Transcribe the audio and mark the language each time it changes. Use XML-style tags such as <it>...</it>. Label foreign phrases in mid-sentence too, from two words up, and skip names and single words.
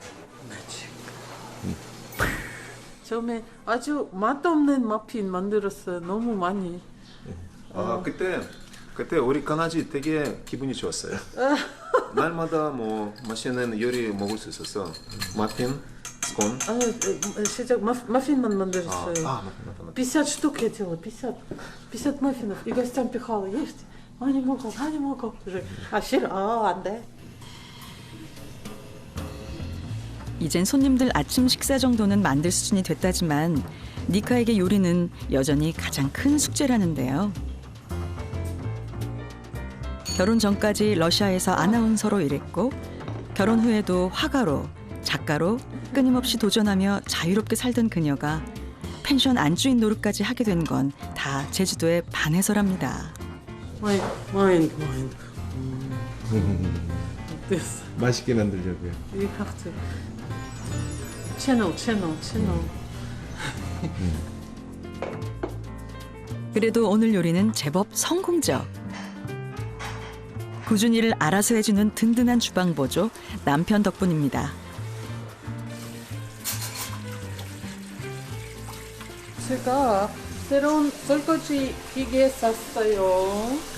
<ko>처음에 아주 맛없는 머핀 만들었어요. 너무 많이. 그때 우리 강아지 되게 기분이 좋았어요. 날마다 맛있는 요리 먹을 수 있었어. 마핀, 스콘. 시작 маффин만 만들었어요. 마핀.</ko> <ru>50 штук я делала, 50 маффинов. И гостям пихала, ешьте. не могу.</ru> <ko>싫어, 안 돼. 이젠 손님들 아침 식사 정도는 만들 수준이 됐다지만 니카에게 요리는 여전히 가장 큰 숙제라는데요. 결혼 전까지 러시아에서 아나운서로 일했고 결혼 후에도 화가로, 작가로 끊임없이 도전하며 자유롭게 살던 그녀가 펜션 안주인 노릇까지 하게 된 건 다 제주도의 반해서랍니다.</ko> <en>마인드. This.</en> <ko>맛있게 만들려고요.</ko> <en>You have to. Channel.</en> <ko>그래도 오늘 요리는 제법 성공적. 꾸준히 일을 알아서 해주는 든든한 주방 보조 남편 덕분입니다. 제가 새로운 설거지 기계 샀어요.</ko>